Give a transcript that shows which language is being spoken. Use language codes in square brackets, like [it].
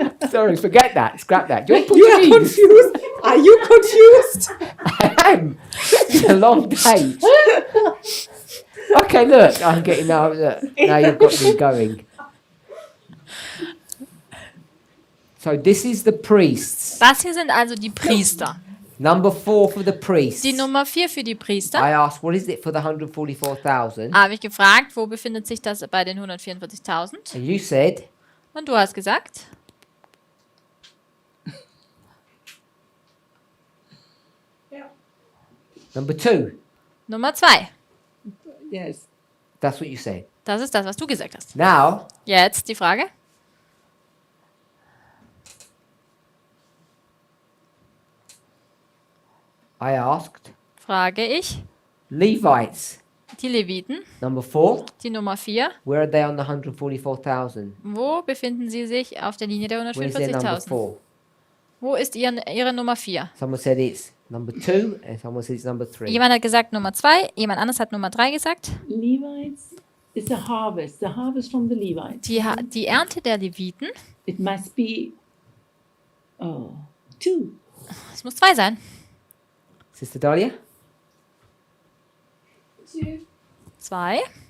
[en] Sorry, forget that. Scrap that. Do you want You are Portuguese? confused. Are you confused? I am. It's a long day. Okay, look, I'm getting now. Look, now you've got me going. So this is the priests. [de] Das hier sind also die Priester. [en] Number 4 for the priests. [de] Die Nummer 4 für die Priester. [en] I asked, what is it for the 144,000? [de] Habe ich gefragt, wo befindet sich das bei den 144.000? [en] And you said [de] Und du hast gesagt, [en] number 2. [de] Nummer 2. [en] Yes. That's what you said. [de] Das ist das, was du gesagt hast. [en] Now, [de] Jetzt die Frage. [en] I asked [de] Frage ich, [en] Levites, [de] die Leviten, [en] number 4, [de] die Nummer 4, [en] where are they on the 144,000? [de] wo befinden sie sich auf der Linie der [en] Where is their number [de] 144.000? [en] 4? [de] Wo ist ihre Nummer 4? [en] Someone said it's number 2, and someone said it's number 3. [de] Jemand hat gesagt Nummer 2, jemand anderes hat Nummer 3 gesagt. [en] Levites is the harvest from the Levites. [de] Die Ernte der Leviten, [en] It must be 2. [de] es muss 2 sein. [en] Sister Dahlia? 2.